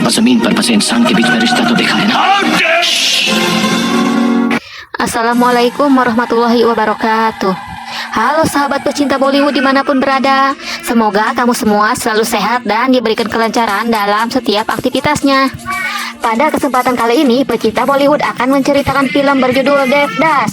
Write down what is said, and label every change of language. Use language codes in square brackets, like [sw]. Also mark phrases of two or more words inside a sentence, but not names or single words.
[hi] जमीन पर बसे इंसान के बीच में रिश्ता तो देखा है ना। [ar] السلام عليكم ورحمة الله وبركاته. [id] Halo sahabat pecinta Bollywood dimanapun berada. Semoga kamu semua selalu sehat dan diberikan kelancaran dalam setiap aktivitasnya. Pada kesempatan kali ini, pecinta Bollywood akan menceritakan film berjudul Devdas.